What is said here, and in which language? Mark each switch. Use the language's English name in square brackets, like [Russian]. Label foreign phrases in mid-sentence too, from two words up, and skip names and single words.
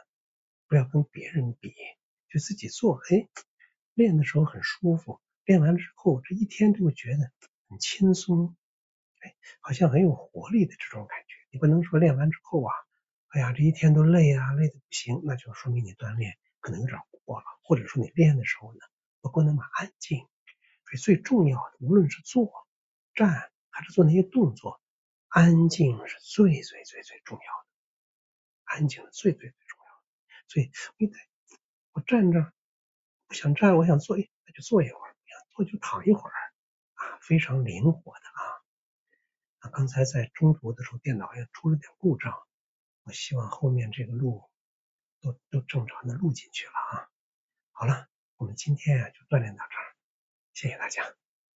[Chinese] 不要跟別人比，就自己做，練的時候很舒服，練完之後這一天就會覺得很輕鬆，好像很有活力的這種感覺。你不能說練完之後啊，哎呀，這一天都累啊，累得不行，那就說明你鍛鍊可能有點過了，或者說你練的時候呢，不夠那麼安靜。所以最重要的，無論是坐、站還是做那些動作，安靜是最重要的，安靜是最重要的。所以我站着，不想站，我想坐，那就坐一会兒；不想坐就躺一會兒，非常靈活的啊。剛才在中途的時候，電腦也出了點故障，我希望後面這個錄都正常的錄進去了啊。好了，我們今天就鍛鍊到這兒，謝謝大家。